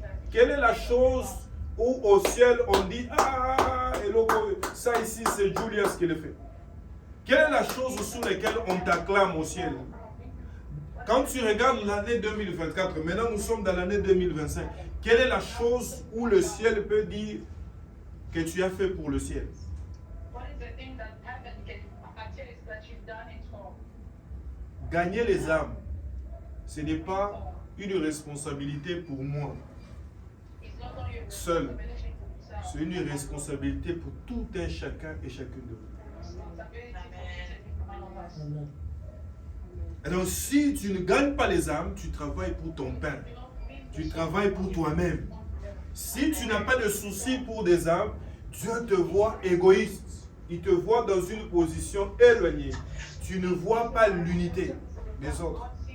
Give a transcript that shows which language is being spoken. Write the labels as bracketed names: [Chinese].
[French] Quelle est la chose où au ciel on dit, ah, ça ici c'est Julius qui le fait. Quelle est la chose sur laquelle on t'acclame au ciel? Quand tu regardes l'année 2024, maintenant nous sommes dans l'année 2025, quelle est la chose où le ciel peut dire que tu as fait pour le ciel? [English] What is the thing that heaven can attest that you've done it for? [French] Gagner les âmes, ce n'est pas une responsabilité pour moi [English] It's not only a [French] seul, [English] responsibility for yourself. [French] c'est une responsabilité pour tout un chacun et chacune de vous. [English] Responsibility for all of us. [French] Alors si tu ne gagnes pas les âmes, tu travailles pour ton pain, tu travailles pour toi-même. Si tu n'as pas de soucis pour des âmes, Dieu te voit égoïste. Il te voit dans une position éloignée. Tu ne vois pas l'unité des autres.